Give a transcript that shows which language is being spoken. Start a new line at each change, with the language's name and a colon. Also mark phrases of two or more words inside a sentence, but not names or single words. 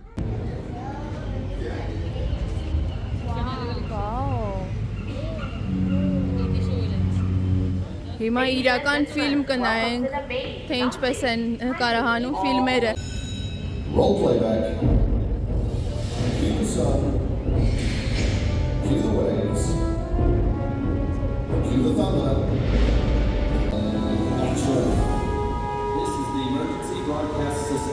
Armenian: Հիմա իրական ֆիլմ կնայենք, թե ինչպես են նկարահանում ֆիլմերը։
English: Roll playback. Cue the sun. Cue the waves. Cue the thunder. This is the emergency broadcast system.